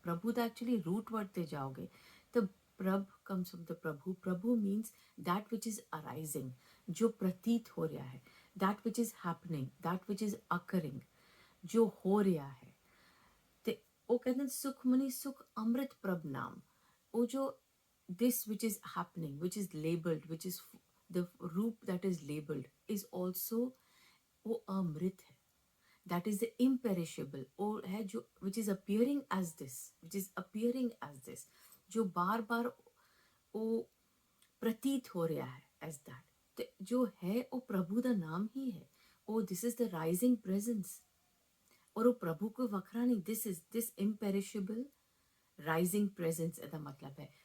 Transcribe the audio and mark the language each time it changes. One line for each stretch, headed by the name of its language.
English: प्रभु तो actually root word
Hindi: ते जाओगे तो
English: प्रभ comes from the प्रभु। प्रभु means that which is arising,
Hindi: जो प्रतीत हो रहा है,
English: that which is happening, that which is occurring,
Hindi: जो हो रहा है। ते वो कहते हैं सुखमणि सुख अमृत प्रभ नाम। वो जो
English: this which is happening, which is labeled, which is the रूप that is labeled is also
Hindi: वो अमृत है,
English: that is the imperishable,
Hindi: वो है जो
English: which is appearing as this, which is appearing as this,
Hindi: जो बार बार वो प्रतीत हो रहा है
English: as that।
Hindi: तो जो है वो प्रभु का नाम ही है।
English: oh this is the rising presence,
Hindi: और वो प्रभु को वखरा नहीं,
English: this is this imperishable rising presence
Hindi: का मतलब है।